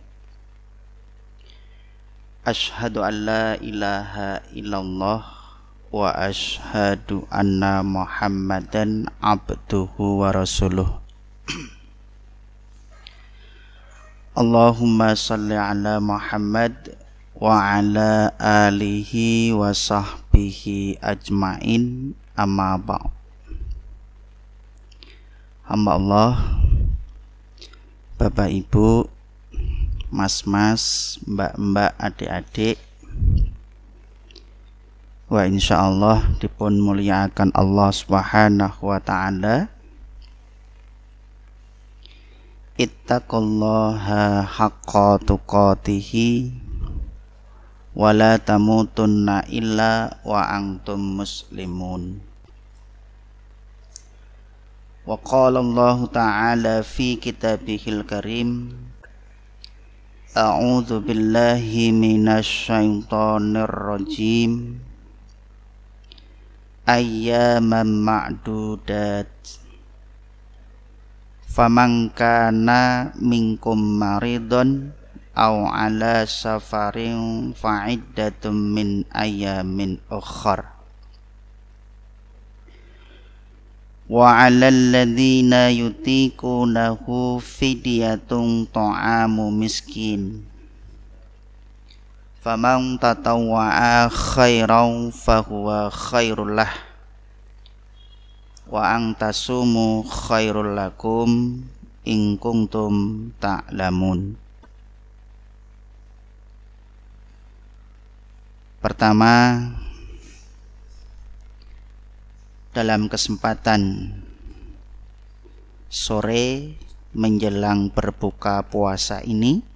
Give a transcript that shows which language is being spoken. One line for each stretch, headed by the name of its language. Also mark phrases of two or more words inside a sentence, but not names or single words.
Arabic: أشهد أن لا إله إلا الله وأشهد أن محمدا عبده ورسوله. اللهم صل على محمد وعلى آله وصحبه أجمعين، أما بعد.
Indonesian: Hamba Allah, Bapak Ibu, Mas-mas, Mbak-mbak, adik-adik, wa insyaallah dipun muliakan
Arabic: الله سبحانه وتعالى. اتقوا الله حق تقاته ولا تموتن إلا وأنتم مسلمون. وقال الله تعالى في كتابه الكريم، أعوذ بالله من الشيطان الرجيم, أياما معدودات، فمن كان منكم مريضا أو على سفر فعدة من أيام أخر. وعلى الذين يطيقونه فدية طعام مسكين، فمن تطوع خيرا فهو خير له، وأن تصوموا خير لكم إن كنتم تعلمون.
Indonesian: Pertama, dalam kesempatan sore menjelang berbuka puasa ini,